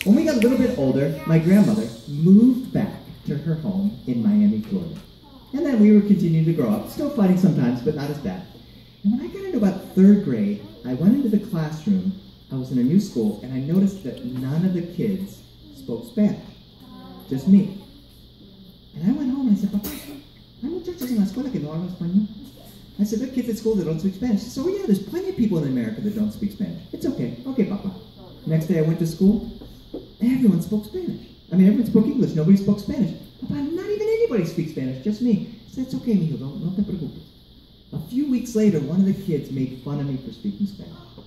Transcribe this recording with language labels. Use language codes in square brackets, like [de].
[en] When we got a little bit older, my grandmother moved back to her home in Miami, Florida. And then we were continuing to grow up, still fighting sometimes, but not as bad. And when I got into about 3rd grade, I went into the classroom. I was in a new school, and I noticed that none of the kids spoke Spanish, just me. And I went home and I said, [es] Papá, hay muchachos en la escuela que no hablan español. [en] I said, there are kids at school that don't speak Spanish. She said, oh yeah, there's plenty of people in America that don't speak Spanish. It's okay. Okay, Papa. Next day I went to school, everyone spoke Spanish. I mean, everyone spoke English. Nobody spoke Spanish. Papa, not even anybody speaks Spanish, just me. I said, it's okay, [es] mijo, no te preocupes. [en] A few weeks later, one of the kids made fun of me for speaking Spanish.